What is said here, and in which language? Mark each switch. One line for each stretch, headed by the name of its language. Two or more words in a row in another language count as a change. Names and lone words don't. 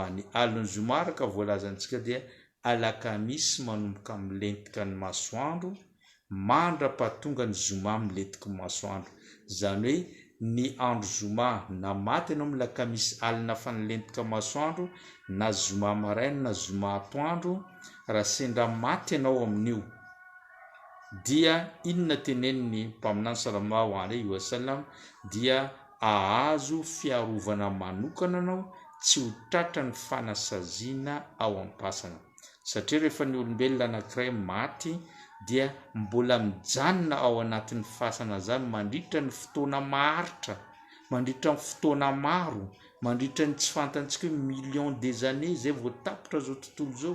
Malagasy: Ny aliny zoma araka voalazantsika dia alakamisy manomboka milentika ny masoandro mandra-pahatonga ny zoma milentika ny masoandro. Zany hoe ny andro zoma na maty ianao milakamisy alina fa nilentika masoandro, na zoma maraina na zoma atoandro, raha sendra maty ianao amin'io dia inona tenenin'ny mpaminany
Arabic: صلى الله عليه وسلم,
Malagasy: dia ahazo fiarovana manokana anao, tsy ho tratra ny fanasaziana ao am-pasana. Satria rehefa ny olombelona anankiray maty dia mbola mijanona ao anatin'ny fasana zany mandritra ny fotoana maharitra, mandritra ny fotoana maro, mandritra ny tsy fantantsika hoe
French: million des années
Malagasy: zay vao tapitra zao tontolo zao.